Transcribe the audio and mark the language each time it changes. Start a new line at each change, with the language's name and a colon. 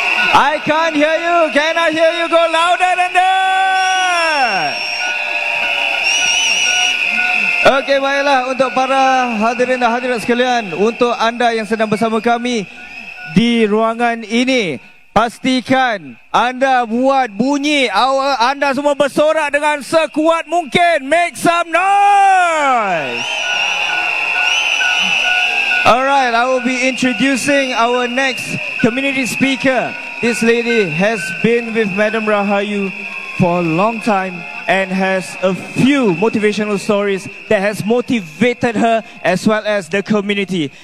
English: I can't hear you. Can I hear you? Go louder than that.
Malay: Okey, baiklah untuk para hadirin dan hadirat sekalian, untuk anda yang sedang bersama kami di ruangan ini, pastikan anda buat bunyi, anda semua bersorak dengan sekuat mungkin.
English: Make some noise. Alright, I will be introducing our next community speaker. This lady has been with Madam Rahayu for a long time and has a few motivational stories that has motivated her as well as the community.